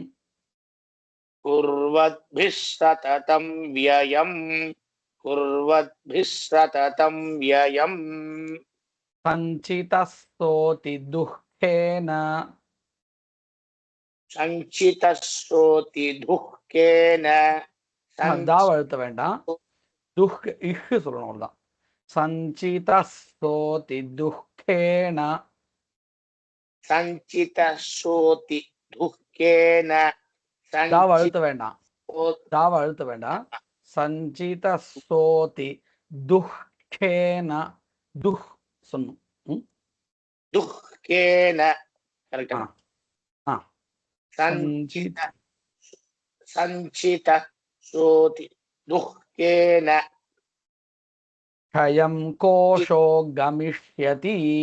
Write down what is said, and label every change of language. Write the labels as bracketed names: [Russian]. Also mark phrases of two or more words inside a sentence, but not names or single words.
[Sanskrit] कुर्वद्भिः सततं व्ययम् कुर्वद्भिः सततं व्ययम् सञ्चितस्तोति दुःखेन सञ्चितश्रोति दुःखेन [Tamil] தாவ எழுத்த வேண்டாம் துஹ் இஹ் சொல்லணும் அவ்வளவுதான் [Sanskrit] सञ्चितस्तोति दुःखेन सञ्चितश्रोति दुःखेन [Tamil] தாவ அழுத்த வேண்டாம் தாவ அழுத்த வேண்டாம் [Sanskrit] सञ्चितस्तोति दुःखेन [Tamil] துஹ் சொன்னும் [Sanskrit] दुःखेन करेक्ट सञ्चितश्रोति दुःखेन क्षयं कोशो गमिष्यति